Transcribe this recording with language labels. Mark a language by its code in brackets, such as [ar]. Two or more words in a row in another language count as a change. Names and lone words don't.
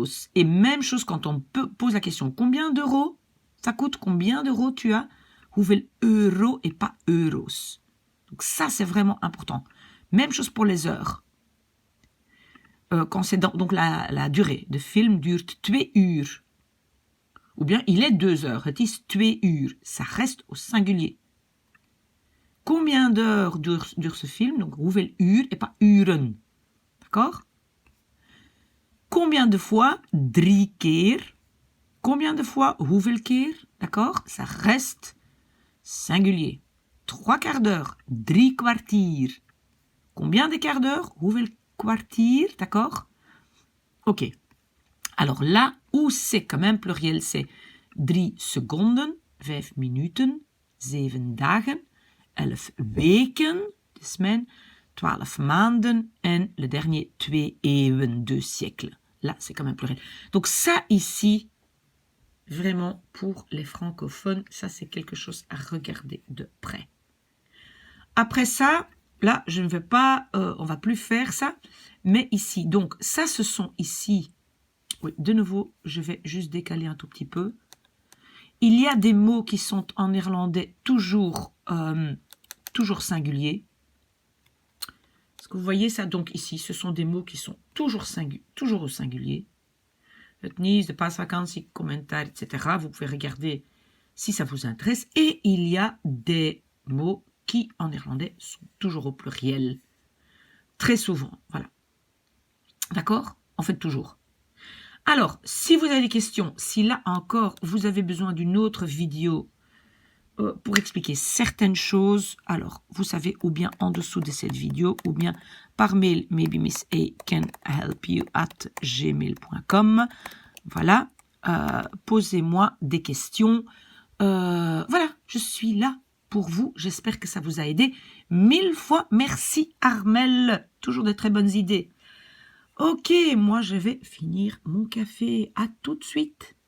[fr] Et même chose quand on pose la question, combien d'euros ça coûte? Combien d'euros tu as? [nl] Hoeveel euro [fr] et pas euros. Donc ça, c'est vraiment important. Même chose pour les heures. Quand c'est donc la durée de film dure 2 uur. Ou bien il est 2 heures. [nl] Het is 2 uur. [fr] Ça reste au singulier. Combien d'heures dure ce film? Donc [nl] hoeveel uur [fr] et pas uren. D'accord? Combien de fois? 3 keer. Combien de fois? [nl] Hoeveel keer? [fr] D'accord? Ça reste singulier. 3 quarts d'heure. [nl] 3 kwartier. [fr] Combien de quarts d'heure? [nl] Hoeveel kwartier? [fr] D'accord? Ok. Alors là où c'est quand même pluriel, c'est [nl] 3 seconden, 5 minuten, 7 dagen, 11 weken, [fr] de semaine, [nl] 12 maanden en [fr] le dernier 2 eeuwen, 2 siècles. Là, c'est quand même pluriel. Donc ça ici, vraiment pour les francophones, ça c'est quelque chose à regarder de près. Après ça, là, je ne vais pas, on va plus faire ça, mais ici, donc ça, ce sont ici, oui, de nouveau, je vais juste décaler un tout petit peu. Il y a des mots qui sont en néerlandais toujours singuliers. Est-ce que vous voyez ça? Donc ici, ce sont des mots qui sont toujours au singulier. [nl] Het nieuws, de paasvakantie, [fr] commentaire, etc. Vous pouvez regarder si ça vous intéresse. Et il y a des mots qui, en néerlandais, sont toujours au pluriel. Très souvent, voilà. D'accord? En fait, toujours. Alors, si vous avez des questions, si là encore, vous avez besoin d'une autre vidéo pour expliquer certaines choses, alors, vous savez, ou bien en dessous de cette vidéo, ou bien par mail, [en] maybe Miss A can help you at gmail.com. [fr] Voilà, posez-moi des questions. Voilà, je suis là pour vous. J'espère que ça vous a aidé. 1000 fois merci Armelle. Toujours de très bonnes idées. Ok, moi je vais finir mon café. À tout de suite.